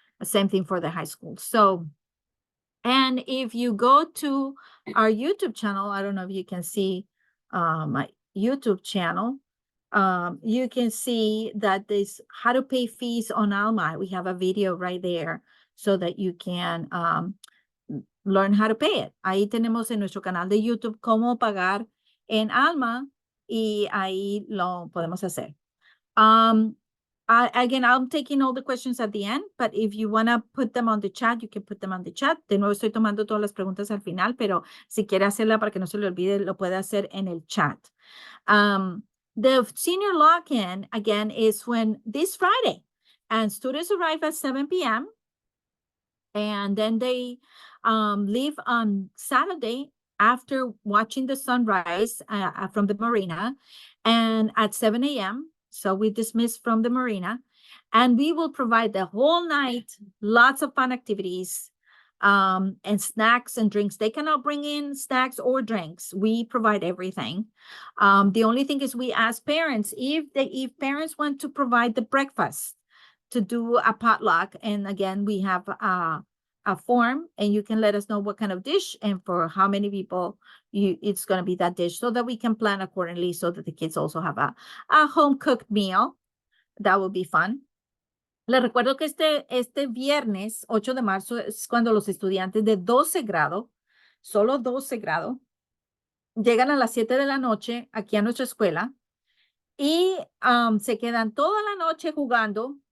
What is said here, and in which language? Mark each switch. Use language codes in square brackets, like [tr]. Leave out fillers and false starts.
[en] Same thing for the high school. So, and if you go to our YouTube channel, I don't know if you can see my YouTube channel. You can see that this how to pay fees on Alma. We have a video right there, so that you can learn how to pay it. [es] Ahí tenemos en nuestro canal de YouTube cómo pagar en Alma, y ahí lo podemos hacer. [en] Again, I'm taking all the questions at the end, but if you want to put them on the chat, you can put them on the chat. [es] De nuevo, estoy tomando todas las preguntas al final, pero si quiere hacerla para que no se le olvide, lo puede hacer en el chat. [en] The senior lock-in, again, is when this Friday, and students arrive at 7 p.m. and then they leave on Saturday after watching the sunrise from the marina, and at 7 a.m. So we dismiss from the marina, and we will provide the whole night, lots of fun activities, and snacks and drinks. They cannot bring in snacks or drinks. We provide everything. The only thing is we ask parents if parents want to provide the breakfast, to do a potluck. And again, we have a form, and you can let us know what kind of dish and for how many people it's going to be that dish, so that we can plan accordingly, so that the kids also have a home cooked meal. That will be fun. [es] Les recuerdo que este viernes 8 de marzo es cuando los estudiantes de 12 grado, solo 12 grado, llegan a las 7 de la noche aquí a nuestra escuela y se quedan toda la noche jugando.